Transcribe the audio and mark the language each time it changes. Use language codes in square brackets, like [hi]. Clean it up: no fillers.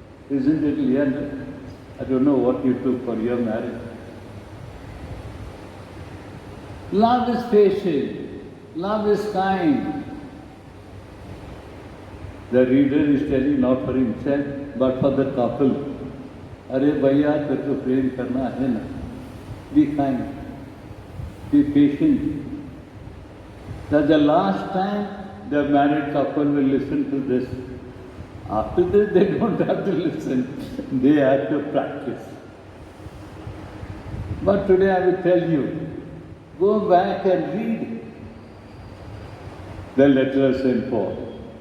[en] Isn't it, Leander? I don't know what you took for your marriage. Love is patient. Love is kind. The reader is telling not for himself, but for the couple. [hi] अरे भैया तेरे को प्रेम करना है ना. [en] Be kind. Be patient. That's the last time the married couple will listen to this. After this, they don't have to listen. They have to practice. But today I will tell you, go back and read the letter of St. Paul.